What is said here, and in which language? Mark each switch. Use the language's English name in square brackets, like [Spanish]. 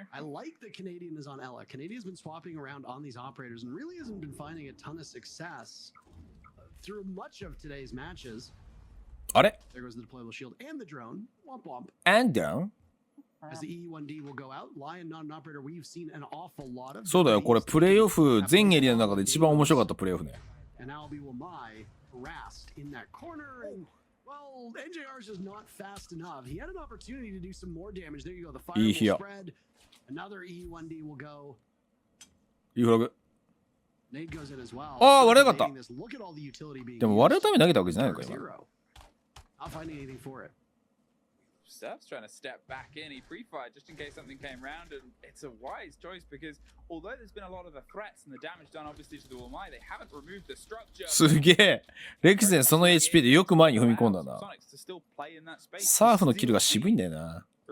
[English] I like that Canadian is on Ella. Canadian's been swapping around on these operators and really hasn't been finding a ton of success through much of today's matches. [Japanese] あれ [English] There goes the deployable shield and the drone. Womp womp. And down? As the E1D will go out, Lion not an operator we've seen an awful lot of. [Japanese] そうだよ、これプレイオフ全エリアの中で一番面白かったプレイオフね。 [English] And Albie will my harassed in that corner and well, NJR's just not fast enough. He had an opportunity to do some more damage. There you go. The fire will spread. Another E1D will go. [Japanese] いいフラグ。 [English] Nade goes in as well. [Japanese] ああ、割れなかった。 [English] Look at all the utility being [Japanese] でも割れるために投げたわけじゃないのか今。 [English] Not finding anything for it. Steph's trying to step back in. He pre-fired just in case something came round, and it's a wise choice because although there's been a lot of the threats and the damage done obviously to the Wamai, they haven't removed the structure. [Japanese] すげえ。レクゼンその HP でよく前に踏み込んだな。サーフのキルが渋いんだよな。